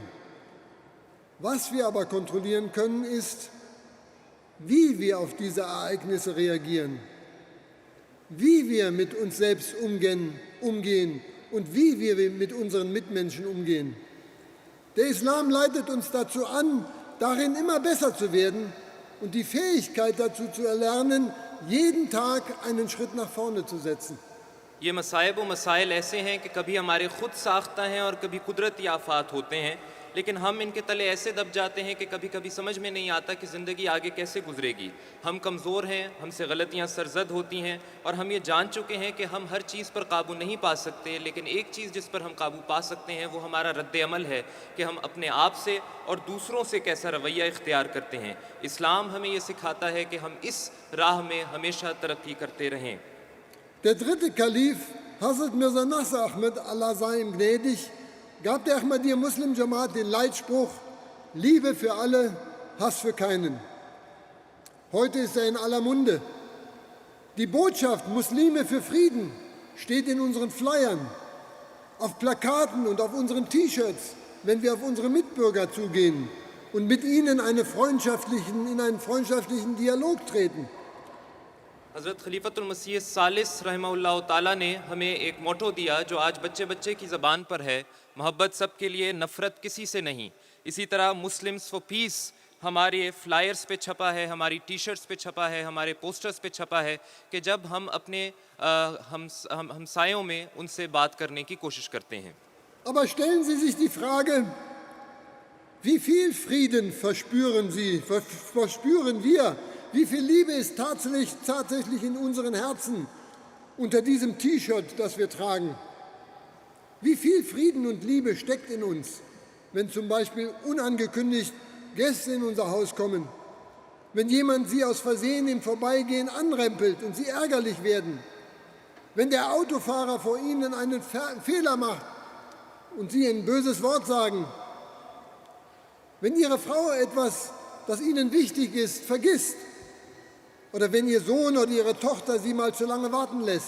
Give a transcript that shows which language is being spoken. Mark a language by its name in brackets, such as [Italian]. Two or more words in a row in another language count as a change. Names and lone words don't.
[German] Was wir aber kontrollieren können, ist, wie wir auf diese Ereignisse reagieren, wie wir mit uns selbst umgehen und wie wir mit unseren Mitmenschen umgehen. Der Islam leitet uns dazu an, darin immer besser zu werden und die Fähigkeit dazu zu erlernen, jeden Tag einen Schritt nach vorne zu setzen. [Urdu] یہ مصائب و مسائل ایسے ہیں کہ کبھی ہمارے خود ساختہ ہیں اور کبھی قدرتی آفات ہوتے ہیں. لیکن ہم ان کے تلے ایسے دب جاتے ہیں کہ کبھی کبھی سمجھ میں نہیں آتا کہ زندگی آگے کیسے گزرے گی. ہم کمزور ہیں، ہم سے غلطیاں سرزد ہوتی ہیں اور ہم یہ جان چکے ہیں کہ ہم ہر چیز پر قابو نہیں پا سکتے، لیکن ایک چیز جس پر ہم قابو پا سکتے ہیں وہ ہمارا رد عمل ہے کہ ہم اپنے آپ سے اور دوسروں سے کیسا رویہ اختیار کرتے ہیں. اسلام ہمیں یہ سکھاتا ہے کہ ہم اس راہ میں ہمیشہ ترقی کرتے رہیں. [German] Der dritte Kalif, Hazrat Mirza Nasr Ahmed, Allah sei ihm gnädig, gab der Ahmadiyya Muslim Jamaat den Leitspruch: Liebe für alle, Hass für keinen. Heute ist er in aller Munde. Die Botschaft Muslime für Frieden steht in unseren Flyern, auf Plakaten und auf unseren T-Shirts, wenn wir auf unsere Mitbürger zugehen und mit ihnen in einen freundschaftlichen Dialog treten. [Urdu] حضرت خلیفۃ المسیح ثالث [Arabic] رحمه الله تعالى [Urdu] نے ہمیں ایک موٹو دیا جو آج بچے بچے کی زبان پر ہے، محبت سب کے لیے، نفرت کسی سے نہیں. اسی طرح مسلمز فار پیس ہمارے فلائرز پہ چھپا ہے، ہماری ٹی شرٹس پہ چھپا ہے، ہمارے پوسٹرز پہ چھپا ہے کہ جب ہم اپنے ہمسایوں میں ان سے بات کرنے کی کوشش کرتے ہیں. [German] Aber stellen Sie sich die Frage, wie viel Frieden verspüren wir, wie viel Liebe ist tatsächlich in unseren Herzen unter diesem T-Shirt, das wir tragen? Wie viel Frieden und Liebe steckt in uns, wenn zum Beispiel unangekündigt Gäste in unser Haus kommen, wenn jemand Sie aus Versehen im Vorbeigehen anrempelt und Sie ärgerlich werden, wenn der Autofahrer vor Ihnen einen Fehler macht und Sie ein böses Wort sagen, wenn Ihre Frau etwas, das Ihnen wichtig ist, vergisst, oder wenn Ihr Sohn oder Ihre Tochter Sie mal zu lange warten lässt.